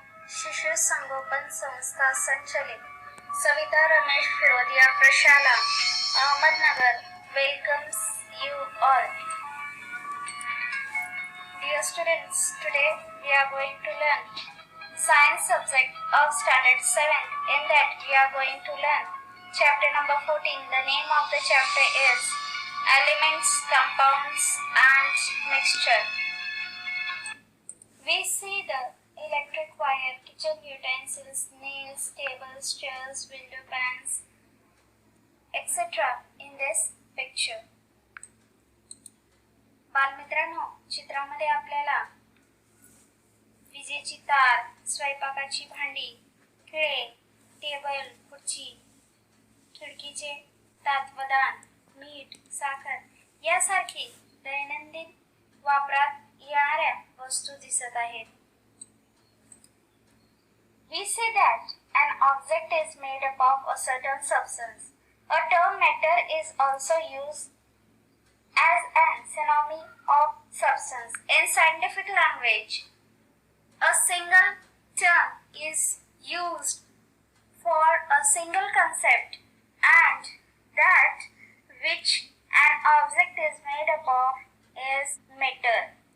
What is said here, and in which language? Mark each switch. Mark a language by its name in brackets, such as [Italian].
[Marathi] शिशु संगोपन संस्था संचलित सविता रमेश फिरोदिया प्रशाला Ahmednagar [English] welcomes you all. Dear students, today we are going to learn science subject of standard 7. In that we are going to learn chapter number 14. The name of the chapter is Elements, Compounds and Mixture. We see the electric wire, kitchen utensils, nails, tables, chairs, window pans, etc. in this picture. [Marathi] बालमित्रांनो, चित्रामध्ये आपल्याला विजेची तार, स्वयंपाकाची भांडी, खिळे, table, खुर्ची, खिडकीचे तात्वदान, मीठ, साखर यासारखी दैनंदिन वापरात येणाऱ्या वस्तू दिसत आहेत. [English] We see that an object is made up of a certain substance. A term matter is also used as an synonym of substance. In scientific language, a single term is used for a single concept, and that which an object is made up of is matter.